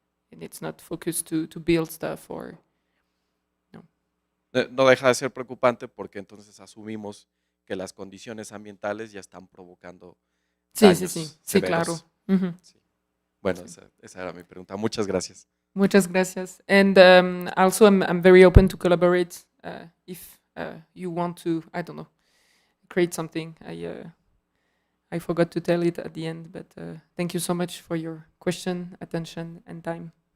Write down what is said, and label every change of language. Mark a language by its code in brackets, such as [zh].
[en] It's not focused to build stuff or [es] No deja de ser preocupante porque entonces asumimos que las condiciones ambientales ya están provocando daños sí, claro. severos. Sí. Bueno, esa era mi pregunta. Muchas gracias. Muchas gracias. [en] And also, I'm very open to collaborate if you want to, I don't know, create something. I forgot to tell it at the end, but thank you so much for your question, attention, and time.